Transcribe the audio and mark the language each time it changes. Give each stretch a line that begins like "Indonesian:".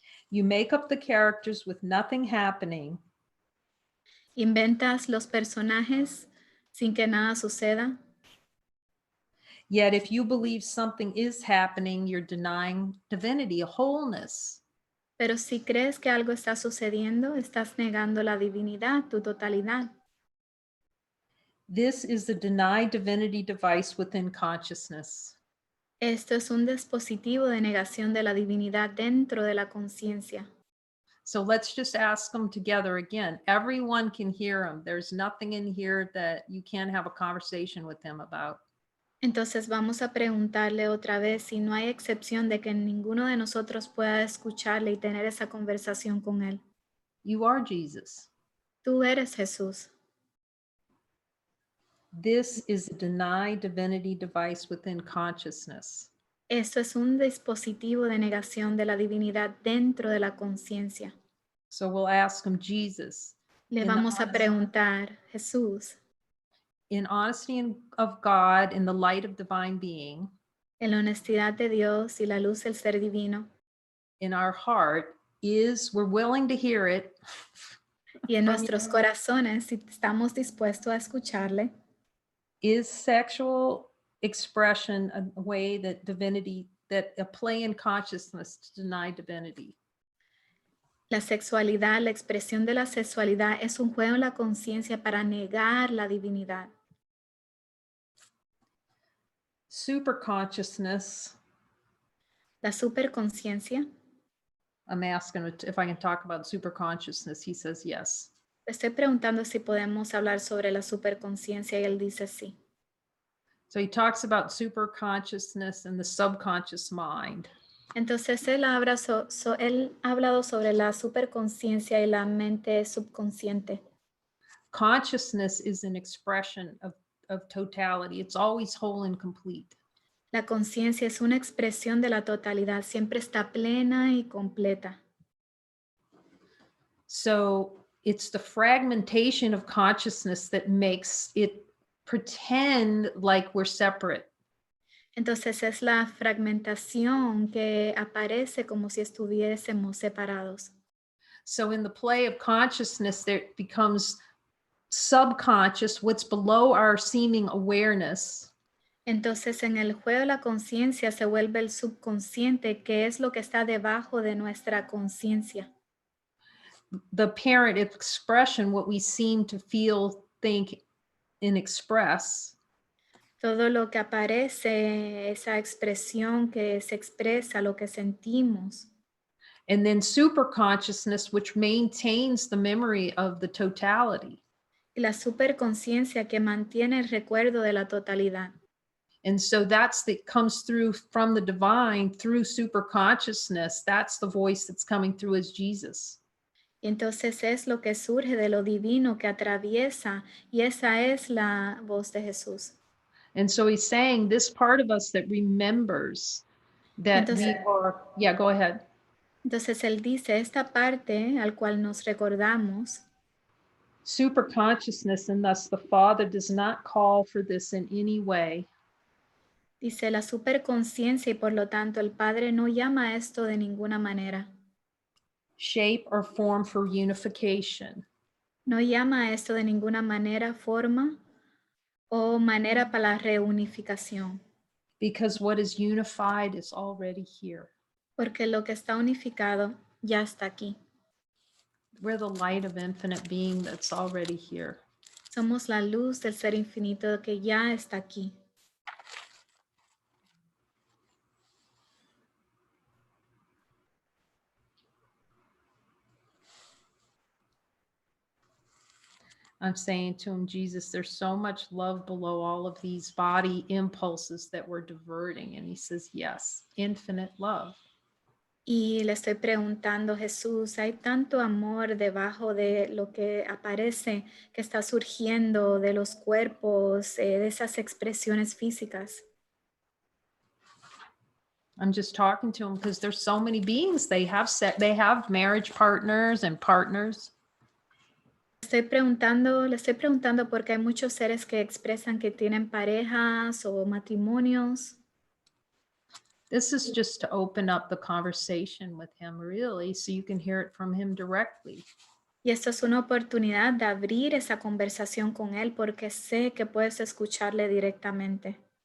English: You make up the characters with nothing happening.
Spanish: Inventas los personajes sin que nada suceda.
English: Yet if you believe something is happening, you're denying divinity, a wholeness.
Spanish: Pero si crees que algo está sucediendo, estás negando la divinidad, tu totalidad.
English: This is the denied divinity device within consciousness.
Spanish: Esto es un dispositivo de negación de la divinidad dentro de la conciencia.
English: So let's just ask them together again. Everyone can hear them. There's nothing in here that you can't have a conversation with them about.
Spanish: Entonces vamos a preguntarle otra vez si no hay excepción de que ninguno de nosotros pueda escucharle y tener esa conversación con él.
English: You are Jesus.
Spanish: Tú eres Jesús.
English: This is a denied divinity device within consciousness.
Spanish: Esto es un dispositivo de negación de la divinidad dentro de la conciencia.
English: So we'll ask them, Jesus,
Spanish: Le
English: in the
Spanish: vamos a
English: honesty-
Spanish: preguntar, Jesús,
English: in honesty of God, in the light of divine being,
Spanish: en la honestidad de Dios y la luz del ser divino,
English: in our heart, we're willing to hear it.
Spanish: y en nuestros corazones, si estamos dispuestos a escucharle,
English: Is sexual expression a way that a play in consciousness to deny divinity?
Spanish: la sexualidad, la expresión de la sexualidad es un juego en la conciencia para negar la divinidad.
English: Superconsciousness,
Spanish: La superconciencia,
English: I'm asking if I can talk about superconsciousness. He says yes.
Spanish: le estoy preguntando si podemos hablar sobre la superconciencia y él dice sí.
English: So he talks about superconsciousness and the subconscious mind.
Spanish: Entonces él ha hablado sobre la superconciencia y la mente subconsciente.
English: Consciousness is an expression of totality. It's always whole and complete.
Spanish: La conciencia es una expresión de la totalidad, siempre está plena y completa.
English: So it's the fragmentation of consciousness that makes it pretend like we're separate.
Spanish: Entonces es la fragmentación que aparece como si estuviésemos separados.
English: So in the play of consciousness, there becomes subconscious, what's below our seeming awareness.
Spanish: Entonces en el juego de la conciencia se vuelve el subconsciente, que es lo que está debajo de nuestra conciencia.
English: The apparent expression, what we seem to feel, think, and express.
Spanish: Todo lo que aparece, esa expresión que se expresa, lo que sentimos.
English: And then superconsciousness, which maintains the memory of the totality.
Spanish: Y la superconciencia que mantiene el recuerdo de la totalidad.
English: And so comes through from the divine through superconsciousness. That's the voice that's coming through as Jesus.
Spanish: Y entonces es lo que surge de lo divino que atraviesa, y esa es la voz de Jesús.
English: And so he's saying this part of us that remembers that yeah, go ahead.
Spanish: Entonces él dice, esta parte al cual nos recordamos,
English: super consciousness, and thus the Father does not call for this in any way.
Spanish: Dice la superconciencia y por lo tanto el Padre no llama a esto de ninguna manera.
English: Shape or form for unification.
Spanish: No llama a esto de ninguna manera, forma o manera para la reunificación.
English: Because what is unified is already here.
Spanish: Porque lo que está unificado ya está aquí.
English: We're the light of infinite being that's already here.
Spanish: Somos la luz del ser infinito que ya está aquí.
English: I'm saying to him, Jesus, there's so much love below all of these body impulses that we're diverting. And he says, yes, infinite love.
Spanish: Y le estoy preguntando, Jesús, hay tanto amor debajo de lo que aparece, que está surgiendo de los cuerpos, de esas expresiones físicas.
English: I'm just talking to him because there's so many beings. They have marriage partners and partners.
Spanish: Le estoy preguntando porque hay muchos seres que expresan que tienen parejas o matrimonios.
English: This is just to open up the conversation with him, really, so you can hear it from him directly.
Spanish: Y esto es una oportunidad de abrir esa conversación con él porque sé que puedes escucharle directamente.